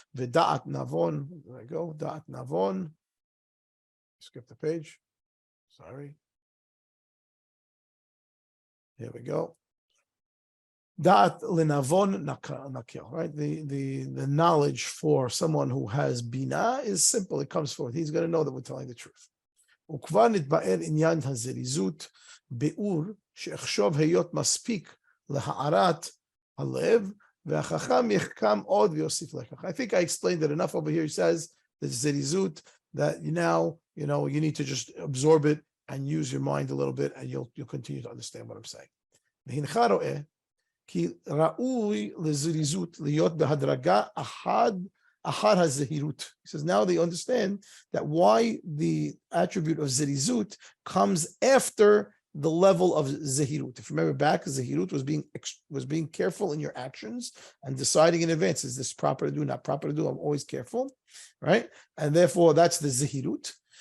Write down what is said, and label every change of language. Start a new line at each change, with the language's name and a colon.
Hebrew: V'da'at navon.
English: There I go.
Hebrew: Da'at navon.
English: Skip the page. Sorry. Here we go.
Hebrew: Da'at lenavon nakil.
English: Right. The knowledge for someone who has bina is simple. It comes forth. He's going to know that we're telling the truth.
Hebrew: וכבר נתבאר עניין הזריזות, ביאור שאחשוב היות מספיק להערת הלב, והחכם יחכם עוד ויוסיף לקח.
English: I think I explained it enough over here. He says the zirizut, that you need to just absorb it and use your mind a little bit, and you'll continue to understand what I'm saying.
Hebrew: והנך רואה, כי ראוי לזריזות להיות בהדרגה Ahar hazehirut.
English: He says now they understand that why the attribute of zirizut comes after the level of zehirut. If you remember back, zehirut was being careful in your actions and deciding in advance, is this proper to do, not proper to do? I'm always careful, right? And therefore that's the zehirut.